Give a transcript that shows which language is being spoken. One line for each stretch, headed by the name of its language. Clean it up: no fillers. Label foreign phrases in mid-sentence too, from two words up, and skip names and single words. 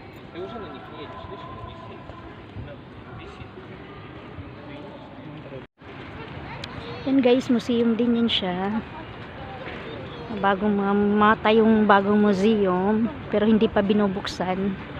Russian: Ты уже на них не едешь, слышишь? Висит. Висит.
Filipino: Yan guys, museum din yan siya. Bagong mata yung bagong museum, pero hindi pa binubuksan.